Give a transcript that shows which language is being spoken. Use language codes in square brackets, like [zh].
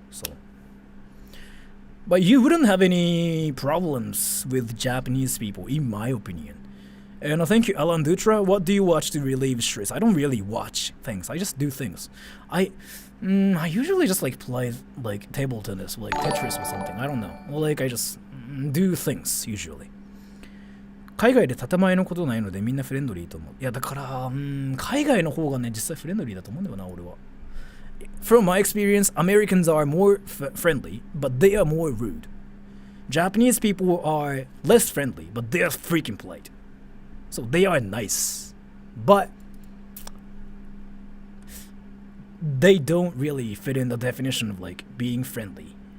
[en] So, but you wouldn't have any problems with Japanese people, in my opinion. And thank you, Alan Dutra. What do you watch to relieve stress? I don't really watch things. I just do things. I usually just like play like table tennis, like Tetris or something. I don't know. Or like I just do things usually. [ja] 海外で建前のことないのでみんなフレンドリーと思う。いやだから海外の方がね実際フレンドリーだと思うんだよな俺は。 [en] From my experience, Americans are more friendly, but they are more rude. Japanese people are less friendly, but they are freaking polite. So they are nice, but they don't really fit in the definition of like being friendly.